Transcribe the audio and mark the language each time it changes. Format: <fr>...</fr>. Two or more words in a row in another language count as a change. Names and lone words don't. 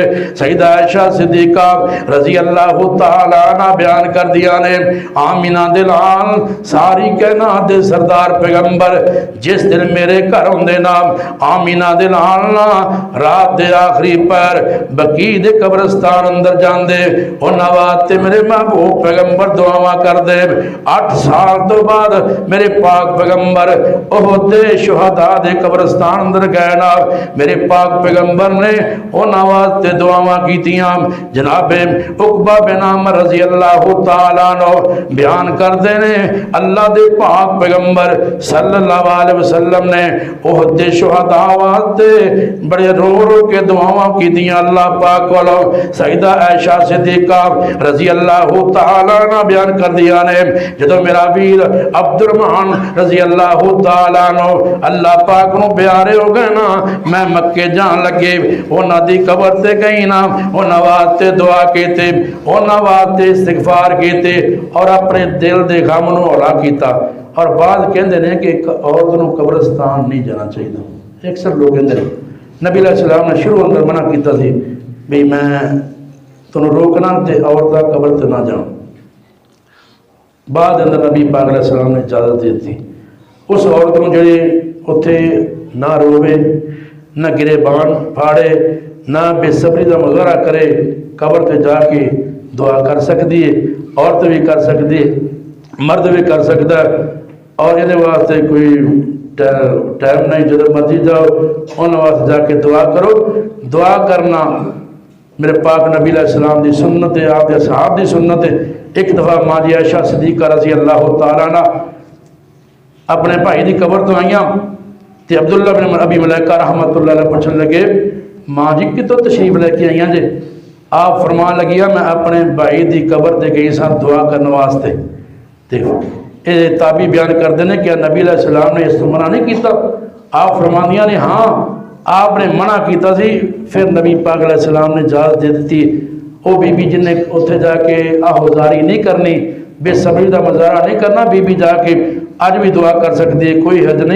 <pa>ਸਈਦਾ ਆਇਸ਼ਾ ਸਿੱਦੀਕਾ</pa> <ar>رضي الله تعالى عنها</ar> <pa>ਬਯਾਨ ਕਰ ਦਿਆ ਨੇ, ਆਮਿਨਾ ਦੇ ਲਾਲ ਸਾਰੀ ਕਾਇਨਾਤ ਦੇ ਸਰਦਾਰ ਪੈਗ਼ੰਬਰ ਜਿਸ ਦਿਨ ਮੇਰੇ ਘਰ ਹੋਂਦੇ ਨਾ, ਆਮਿਨਾ ਦੇ ਲਾਲ ਨਾ ਰਾਤ ਦੇ ਆਖ਼ਰੀ ਪਹਿਰ ਬਕੀ ਦੇ ਕਬਰਿਸਤਾਨ ਅੰਦਰ ਜਾਂਦੇ, ਉਨ੍ਹਾਂ ਵਾਸਤੇ ਮੇਰੇ ਮਹਿਬੂਬ ਪੈਗ਼ੰਬਰ ਦੁਆਵਾਂ ਕਰਦੇ। 8 ਸਾਲ ਤੋਂ ਬਾਅਦ ਮੇਰੇ ਪਾਕ ਪੈਗ਼ੰਬਰ ਉਹਦ ਦੇ ਸ਼ੁਹਦਾ ਦੇ ਕਬਰਿਸਤਾਨ ਅੰਦਰ ਗਏ ਨਾ, ਮੇਰੇ ਪਾਕ ਪੈਗ਼ੰਬਰ ਨੇ ਉਨ੍ਹਾਂ ਵਾਸਤੇ ਦੁਆਵਾਂ ਕੀਤੀਆਂ। ਜਨਾਬੇ ਉਕਬਾ ਬਿਨ ਆਮਿਰ</pa> <ar>رضي الله تعالى عنه</ar> <pa>ਬਯਾਨ ਕਰਦੇ ਨੇ, ਅੱਲਾਹ ਦੇ ਪਾਕ ਪੈਗ਼ੰਬਰ</pa> <ar>صلى الله عليه وسلم</ar> <pa>ਨੇ ਉਹਦ ਦੇ ਸ਼ੁਹਦਾ ਵਾਸਤੇ ਬੜੇ ਰੋ ਰੋ ਕੇ ਦੁਆਵਾਂ ਕੀਤੀਆਂ ਅੱਲਾਹ ਪਾਕ ਕੋਲੋਂ। ਸਈਦਾ ਆਇਸ਼ਾ ਸਿੱਦੀਕਾ</pa> <ar>رضي الله تعالى عنها</ar> <pa>ਬਯਾਨ ਕਰ ਦਿਆ ਨੇ ਜਦੋਂ ਮੇਰਾ ਵੀਰ ਅਬਦੁੱਰਹਮਾਨ</pa> <ar>رضي الله تعالى عنه</ar> <pa>ਅੱਲਾਹ ਪਾਕ ਨੂੰ ਪਿਆਰੇ ਹੋ ਗਏ ਨਾ, ਮੈਂ ਮੱਕੇ ਜਾਣ ਲੱਗੇ ਉਨ੍ਹਾਂ ਦੀ ਕਬਰ ਤੇ ਗਈ ਨਾ, ਉਨ੍ਹਾਂ ਵਾਸਤੇ ਦੁਆ ਕੀਤੀ, ਉਨ੍ਹਾਂ ਵਾਸਤੇ ਇਸਤਿਗ਼ਫ਼ਾਰ ਕੀਤੇ ਔਰ ਅਪਣੇ ਦਿਲ ਦੇ ਗ਼ਮ ਨੂੰ ਹੌਲਾ ਕੀਤਾ।</pa> <ur>اور بعد کہتے ہیں کہ ایک عورت نوں قبرستان نہیں جانا چاہیے.</ur> <pa>ਅਕਸਰ ਲੋਗ ਕਹਿਤੇ ਹੈਂ ਨਬੀ ਅਲੈਹਿੱਸਲਾਮ ਨੇ ਸ਼ੁਰੂ ਅੰਦਰ ਮਨਾ ਕੀਆ ਸੀ ਭੀ ਮੈਂ ਤੁਹਾਨੂੰ ਰੋਕਣਾ ਤੇ ਔਰਤਾਂ ਕਬਰ ਤੇ ਨਾ ਜਾਓ। ਬਾਅਦ ਅੰਦਰ ਨਬੀ ਪਾਕ ਅਲੈਹਿੱਸਲਾਮ ਨੇ ਇਜਾਜ਼ਤ ਦੀ ਦੀ ਉਸ ਔਰਤ ਨੂੰ ਜਿਹੜੀ ਉੱਥੇ ਨਾ ਰੋਵੇ, ਨਾ ਗਿਰੇਬਾਨ ਫਾੜੇ, ਨਾ ਬੇਸਬਰੀ ਕਾ ਮੁਜ਼ਾਹਰਾ ਕਰੇ, ਕਬਰ ਤੇ ਜਾ ਕੇ ਦੁਆ ਕਰ ਸਕਤੀ ਹੈ।</pa> <ur>عورت بھی کر سکتی ہے، مرد بھی کر سکتا ہے. اور یہ واسطے کوئی ٹائم نہیں، جو مرضی جاؤ انہوں نے واسطے جا کے دعا کرو. دعا کرنا میرے پاک نبی علیہ السلام کی سنت ہے، آپ اصحاب کی سنت ہے.</ur> <pa>ਏਕ ਦਫ਼ਾ ਮਾਂ ਜੀ ਆਇਸ਼ਾ ਸਿੱਦੀਕਾ</pa> <ar>رضي الله تعالى عنها</ar> <pa>ਅਪਣੇ ਭਾਈ ਕੀ ਕਬਰ ਤੋਂ ਆਈਆਂ ਤੇ ਅਬਦੁੱਲਾ ਬਿਨ ਅਬੀ ਮੁਲੈਕਾ</pa> <ar>رحمة الله عليه</ar> <pa>ਪੁੱਛਣ ਲੱਗੇ ਮਾਂ ਜੀ ਕਿੱਥੋਂ ਤਸ਼ਰੀਫ਼ ਲੈ ਕੇ ਆਈਆਂ ਜੇ? ਆਪ ਫ਼ਰਮਾਨ ਲੱਗੀਆਂ ਮੈਂ ਅਪਣੇ ਭਾਈ ਕੀ ਕਬਰ ਤੇ ਗਈ ਸਾਂ ਦੁਆ ਕਰਨੇ ਵਾਸਤੇ।</pa> <ur>تو یہ تابعی بیان کرتے ہیں کہ نبی علیہ السلام نے اس منع نہیں کیا.</ur> <pa>ਆਪ ਫ਼ਰਮਾਨੀਆਂ ਨੇ ਹਾਂ ਆਪਣੇ ਮਨਾ ਕੀਆ ਸੀ, ਫਿਰ ਨਬੀ ਪਾਕ ਅਲੈਹਿੱਸਲਾਮ ਨੇ ਇਜਾਜ਼ਤ ਦੇ ਦੀ।</pa> <ur>وہ بی بی جنہیں اتھے جا کے آہ و زاری نہیں کرنی، بے صبری کا مظاہرہ نہیں کرنا، بی بی جا کے اج بھی دعا کر سکتی ہے، کوئی حد نہیں.</ur>